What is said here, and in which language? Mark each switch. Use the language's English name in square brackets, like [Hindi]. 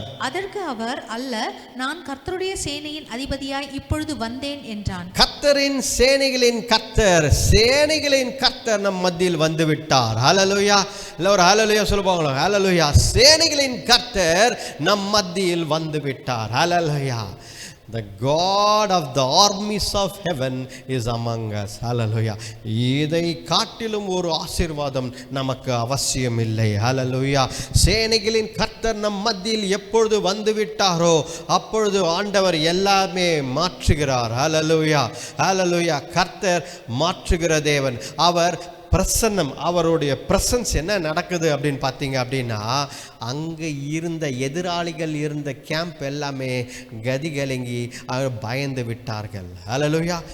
[Tamil] அதற்கு அவர், அல்ல, நான் கர்த்தருடைய சேனையின் அதிபதியாய் இப்பொழுது வந்தேன் என்றான். கர்த்தரின் சேனைகளின் கர்த்தர், சேனைகளின் கர்த்தர் நம் மத்தியில் வந்து விட்டார். ஹல்லேலூயா. எல்லாரும் ஹல்லேலூயா சொல்லுவாங்களா? ஹல்லேலூயா. சேனைகளின் கர்த்தர் நம் மத்தியில் வந்து விட்டார். ஹல்லேலூயா. [English] The God of the armies of heaven is among us. Hallelujah. [Tamil] இதை காட்டிலும் ஒரு ஆசீர்வாதம் நமக்கு அவசியம் இல்லை. ஹல்லேலூயா. சேனைகளின் கர்த்தர் நம் மத்தியில் எப்பொழுது வந்து விட்டாரோ அப்பொழுது ஆண்டவர் எல்லாமே மாற்றுகிறார். ஹல்லேலூயா. ஹல்லேலூயா. கர்த்தர் மாற்றுகிற தேவன். அவர் பிரசன்னம், அவருடைய பிரசன்ஸ் என்ன நடக்குது அப்படின்னு பார்த்தீங்க அப்படின்னா, அங்கே இருந்த எதிராளிகள் இருந்த கேம்ப் எல்லாமே கதிகலங்கி பயந்து விட்டார்கள். ஹல்லேலூயா.